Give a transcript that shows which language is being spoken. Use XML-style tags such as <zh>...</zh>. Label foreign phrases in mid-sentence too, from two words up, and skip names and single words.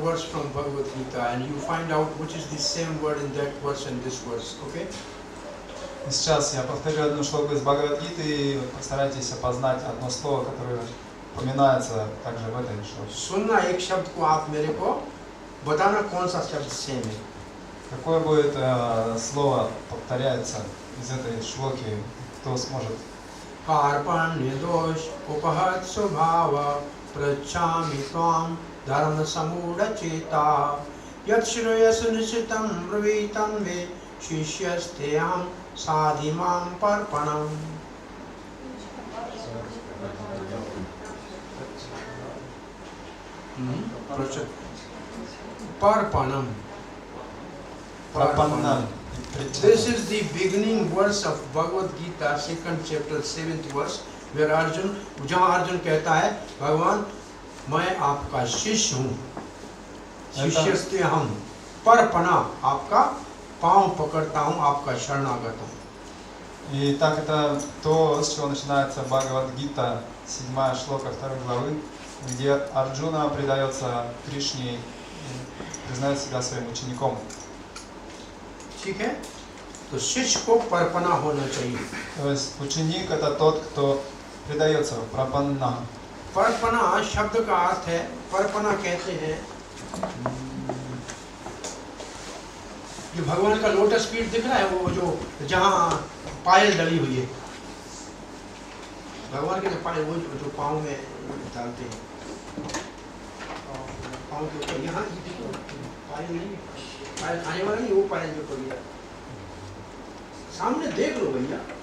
<en>from Bhagavad Gita and you find out which is the same word in that verse and this verse, okay?</en> <ru>Сейчас я повторю одну шлоку из Бхагавад-гиты, и постарайтесь опознать одно слово, которое упоминается также в этой шлоке.</ru> <hi>सुनना एक शब्द को आप मेरे को बताना कौन सा शब्द सेम है.</hi> <ru>Какое будет слово повторяется из этой шлоки, кто сможет?</ru> <sa>कार्पण्य दोष उपहत स्वभाव प्रच्छामि त्वां धर्म समूढ़ चेता यत् श्रेयस निश्चितं ब्रवीतं वे शिष्यस्तेऽहं साधिमां पर्पणम्. Parpanam.</sa> <ru>Прапаннам.</ru> <en>This is the beginning verse of Bhagavad Gita, second chapter, 7th verse, where Arjun,</en> <hi>जहाँ अर्जुन कहता है भगवान मैं आपका शिष्य हूँ, शिष्यस्ते हम, परपना आपका पाँव पकड़ता हूँ, आपका शरणागत हूँ.</hi> <ru>И так это то, с чего начинается Бхагавад-гита, 7 шлока 2 главы, где Арджуна предается Кришне и признает себя своим учеником.</ru> <hi>ठीक है, तो शिष्य को परपना होना चाहिए.</hi> <ru>То есть ученик это тот, кто предается прапанна.</ru> <hi>परपना शब्द का अर्थ है, परपना कहते हैं जो भगवान का</hi> <en>lotus feet</en> <hi>दिख रहा है, वो जो जहाँ पायल डली हुई है, भगवान के जो पायल, वो जो पाँव में डालते हैं, पाँव के ऊपर यहाँ पायल नहीं, पायल आने वाला नहीं, वो पायल जो पड़ी है सामने देख लो भैया.</hi>